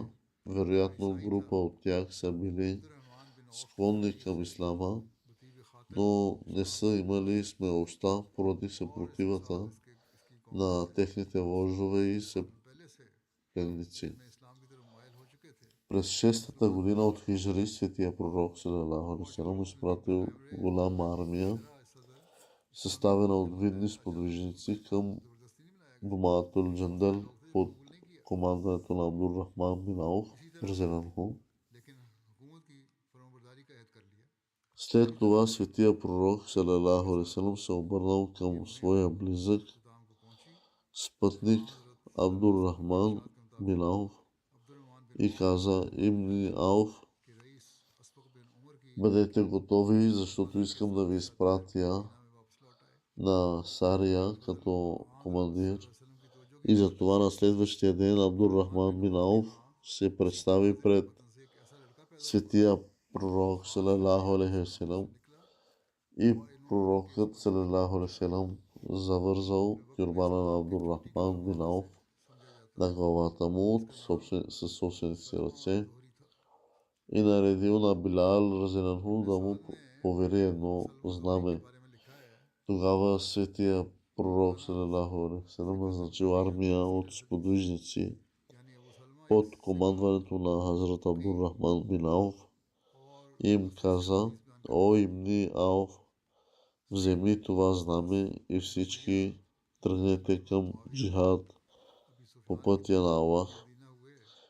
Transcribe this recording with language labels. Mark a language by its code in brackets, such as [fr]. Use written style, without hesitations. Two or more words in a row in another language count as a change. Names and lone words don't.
[bg] Вероятно група от тях са били склонни към ислама, но не са имали смелостта поради съпротивата на техните вождове и съплеменници. През 6-та година от хиджри светия пророк [ar] صلى الله عليه وسلم [bg] изпратил голяма армия, съставена от видни сподвижници към Думатул Джандал под командването на Абдурахман бин Ауф разенаху. След това светия пророк [ar] صلى الله عليه وسلم [bg] се обърнал към своя близък спътник Абдурахман бин Ауф и каза: Ибн Ауф, бъдете готови, защото искам да ви изпратя на Сария като командир. И затова на следващия ден Абдурахман бин Ауф се представи пред светия пророк [ar] صلى الله عليه وسلم [bg] и пророкът [ar] صلى الله عليه وسلم [bg] завързал тюрбана на Абдурахман бин Ауф на главата му със собствените си ръце и наредил на Билал разенаху да му повери едно знаме. Тогава светия пророк [ar] صلى الله عليه وسلم [bg] назначил армия от сподвижници под командването на Хазрат Абдурахман бин Ауф и им каза: О, Ибн Ауф, вземи това знаме и всички тръгнете към джихад по пътя на Аллах.